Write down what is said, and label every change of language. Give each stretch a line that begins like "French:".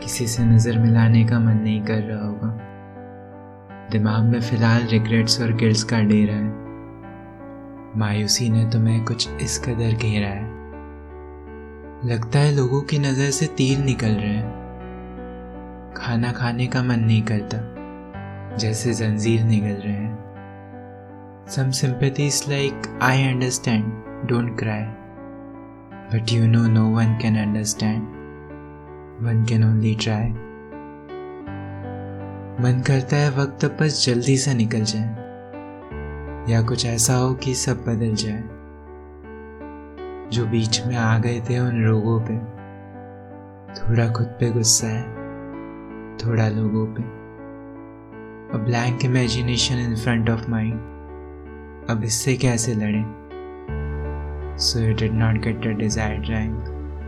Hindi: किसी से नज़र मिलाने का मन नहीं कर रहा होगा। दिमाग में फ़िलहाल रिग्रेट्स और गिल्ट्स का डेरा है। मायूसी ने तुम्हें कुछ इस कदर घेरा है, लगता है लोगों की नज़र से तीर निकल रहे हैं। खाना खाने का मन नहीं करता, जैसे जंजीर निकल रहे हैं।
English: Some sympathy is like, I understand, don't cry. But you know no one can understand. One can only try.
Hindi: मन करता है वक्त अब बस जल्दी से निकल जाए, या कुछ ऐसा हो कि सब बदल जाए। जो बीच में आ गए थे उन रोगों पे, थोड़ा खुद पे गुस्सा है, थोड़ा लोगों पे।
English: A blank imagination in front of mind.
Hindi: अब इससे कैसे लड़ें?
English: So you did not get the desired rank.